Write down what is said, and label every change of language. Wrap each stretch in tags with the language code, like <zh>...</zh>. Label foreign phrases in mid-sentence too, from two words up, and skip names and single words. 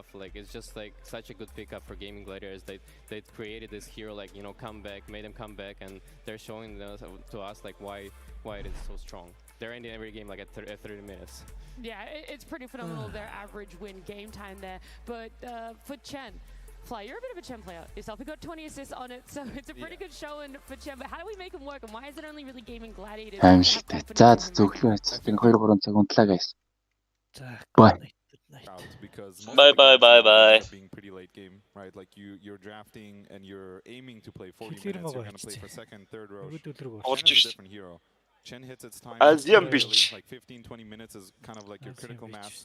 <en>Like it's just like such a good pickup for Gaming Gladiators. They created this hero like you know come back, made him come back, and they're showing to us like why it is so strong. They're ending every game like at 30 minutes. Yeah, it's pretty phenomenal, their average win game time there. But for Chen, Fly, you're a bit of a Chen player yourself. We got 20 assists on it, so it's a pretty good showing for Chen. But how do we make him work, and why is it only really Gaming Gladiators?</en> <mn>За зөвхөн энэ 2-3 цаг унтлаа guys.</mn> <en>Bye. Bye. Being pretty late game, right? Like you're drafting and you're aiming to play 40 minutes. You're gonna play for second, third row. Chen is a different hero. Chen hits its time like 15-20 minutes is kind of like your critical mass.</en>